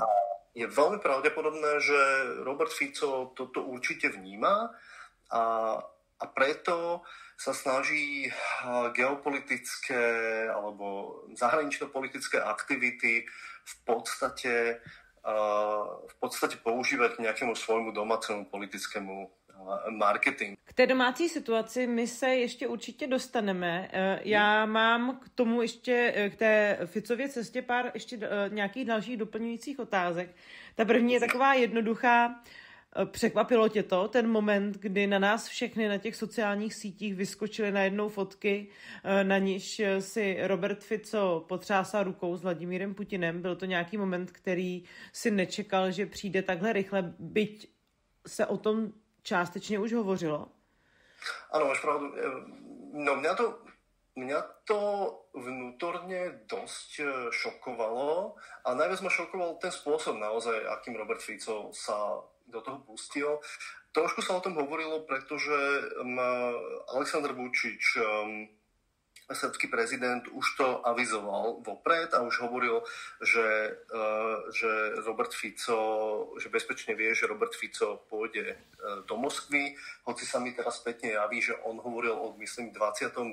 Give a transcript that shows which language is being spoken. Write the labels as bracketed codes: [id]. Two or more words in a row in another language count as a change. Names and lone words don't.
[sk] A je veľmi pravdepodobné, že Robert Fico toto určite vníma a preto sa snaží geopolitické alebo zahranično-politické aktivity v podstate používať k nejakému svojmu domácemu politickému marketingu. [cs] K té domácí situaci my se ještě určitě dostaneme. Já mám k tomu ještě, k té Ficově cestě pár ještě nějakých dalších doplňujících otázek. Ta první je taková jednoduchá. Překvapilo tě to, ten moment, kdy na nás všechny na těch sociálních sítích vyskočily najednou fotky, na níž si Robert Fico potřásá rukou s Vladimírem Putinem. Byl to nějaký moment, který si nečekal, že přijde takhle rychle, byť se o tom částečně už hovořilo? [sk] Áno, máš pravdu. No mňa to vnútorne dosť šokovalo a najviac ma šokoval ten spôsob naozaj, akým Robert Fico sa do toho pustil. Trošku sa o tom hovorilo, pretože Aleksandr Vučić, srbský prezident, už to avizoval vopred a už hovoril, že Robert Fico, že bezpečne vie, že Robert Fico pôjde do Moskvy, hoci sa mi teraz spätne javí, že on hovoril o, myslím, 22.